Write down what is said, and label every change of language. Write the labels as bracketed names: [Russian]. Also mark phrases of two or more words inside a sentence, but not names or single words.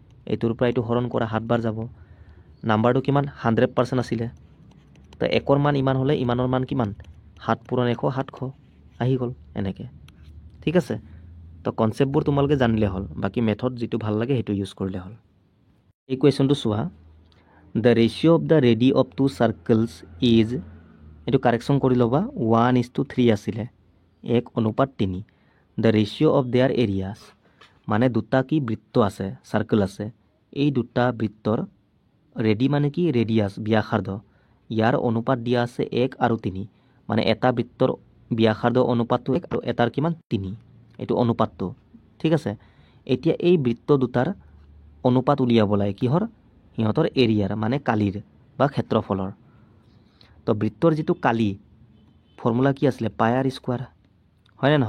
[Assamese] এইটোৰ পৰা এইটো হৰণ কৰা 7 বাৰ যাব নাম্বাৰটো কিমান 100% আছিলে তো একৰ মান ইমান হ'লে ইমানৰ মান কিমান 7 পূৰণ 100 700 আহি গ'ল এনেকৈ ঠিক আছে তো কনচেপ্টবোৰ তোমালোকে জানিলে হ'ল বাকি মেথড যেটো ভাল লাগে হেতু ইউজ কৰিলে হ'ল এই কোৱেশ্চনটো চোৱা [English] the ratio of the radii of two circles is [Assamese] এটো কাৰেকশন কৰি লবা 1:3 আছিলে 1:3 [English] the ratio of their areas [Assamese] মানে দুটা কি বৃত্ত আছে সার্কেল আছে এই দুটা বৃত্তৰ ৰেডি মানে কি ৰেডিয়াস ব্যাসাৰ্ধ ইয়াৰ অনুপাত দিয়া আছে 1 আৰু 3 মানে এটা বৃত্তৰ ব্যাসাৰ্ধ অনুপাতটো 1 আৰু এটাৰ কিমান 3 এটো অনুপাতটো ঠিক আছে এতিয়া এই বৃত্ত দুটাৰ অনুপাত উলিয়াব লাগে কিহৰ ইহঁতৰ এৰিয়াৰ মানে কালিৰ বা ক্ষেত্ৰফলৰ তো বৃত্তৰ যেটো কালি ফৰ্মুলা কি আছিল পাই r স্কয়াৰ হয় না